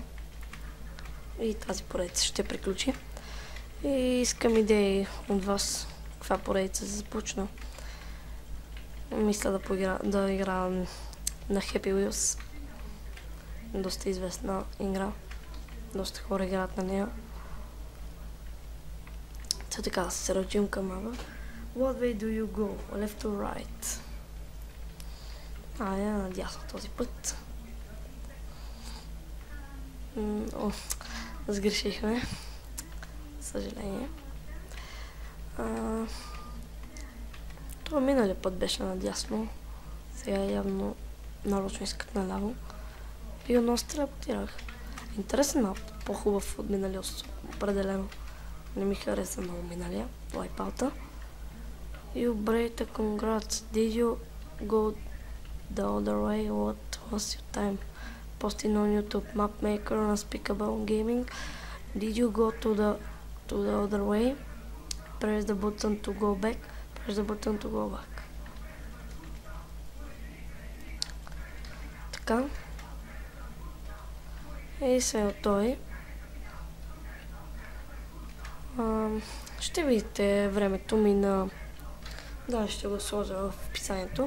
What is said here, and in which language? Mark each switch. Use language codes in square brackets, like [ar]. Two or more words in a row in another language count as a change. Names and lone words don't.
[bg] И тази поредица ще приключи. И искам идеи от вас, каква поредица се започна. Мисля да игра на Happy Wheels. Доста известна игра. Доста хора играят на нея. Така да се ръчим към мапа. [en] What way do you go? Left or right? [bg] Я надясно този път. Сгрешихме. Съжаление. Това миналия път беше надясно. Сега явно нарочно искат наляво. И отново се телепортирах. Интересен мап. По-хубав от миналия определено. Не ми хареса много миналия. Wipeout-а. [en] You break the congrats. Did you go the other way? What was your time? Posting on YouTube. Mapmaker, Unspeakable Gaming. Did you go to the other way? Press the button to go back. Press the button to go back. [bg] Така. И сега той. Ще видите времето ми на... Да, ще го сложа в описанието.